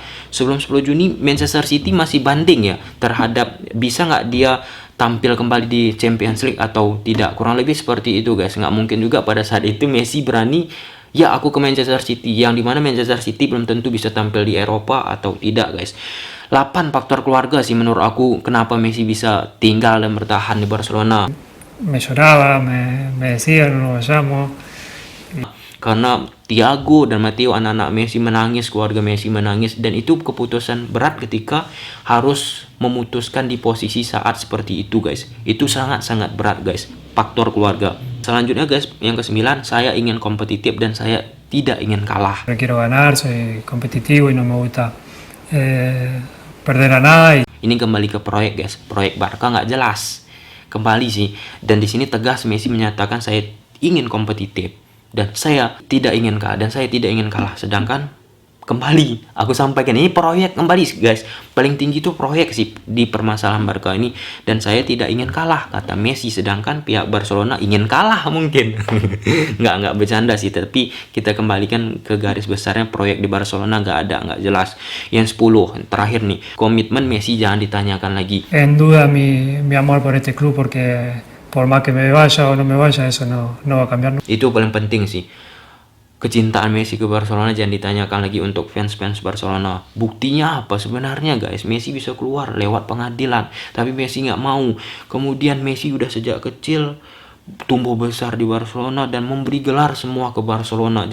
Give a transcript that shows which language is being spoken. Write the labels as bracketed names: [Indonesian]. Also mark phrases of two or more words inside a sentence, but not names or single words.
[Indonesian] Sebelum 10 Juni Manchester City masih banding ya terhadap bisa nggak dia tampil kembali di Champions League atau tidak. Kurang lebih seperti itu guys. Nggak mungkin juga pada saat itu Messi berani ya aku ke Manchester City, yang dimana Manchester City belum tentu bisa tampil di Eropa atau tidak guys. 8 faktor keluarga sih menurut aku kenapa Messi bisa tinggal dan bertahan di Barcelona. [Spanish] Me lloraba, me decía no nos vayamos. [Indonesian] Karena Thiago dan Matteo, anak-anak Messi menangis, keluarga Messi menangis, dan itu keputusan berat ketika harus memutuskan di posisi saat seperti itu guys. Itu sangat-sangat berat guys, faktor keluarga. Selanjutnya guys, yang ke-9, saya ingin kompetitif dan saya tidak ingin kalah. [Spanish] Quiero ganar, soy competitivo y no me gusta perder a nada. [Indonesian] Ini kembali ke proyek guys, proyek Barca nggak jelas. Kembali sih, dan di sini tegas Messi menyatakan saya ingin kompetitif dan saya tidak ingin kalah. Sedangkan kembali aku sampaikan ini proyek kembali guys, paling tinggi itu proyek sih di permasalahan Barca ini, dan saya tidak ingin kalah kata Messi. Sedangkan pihak Barcelona ingin kalah mungkin. nggak bercanda sih, tapi kita kembalikan ke garis besarnya proyek di Barcelona nggak jelas. Yang 10 terakhir nih, komitmen Messi jangan ditanyakan lagi. [Spanish] En duda mi amor por este club porque por más que me vaya o no me vaya eso no va a cambiar. [Indonesian] Itu paling penting sih. Kecintaan Messi ke Barcelona jangan ditanyakan lagi untuk fans-fans Barcelona. Buktinya apa sebenarnya guys? Messi bisa keluar lewat pengadilan, tapi Messi nggak mau. Kemudian Messi udah sejak kecil tumbuh besar di Barcelona dan memberi gelar semua ke Barcelona.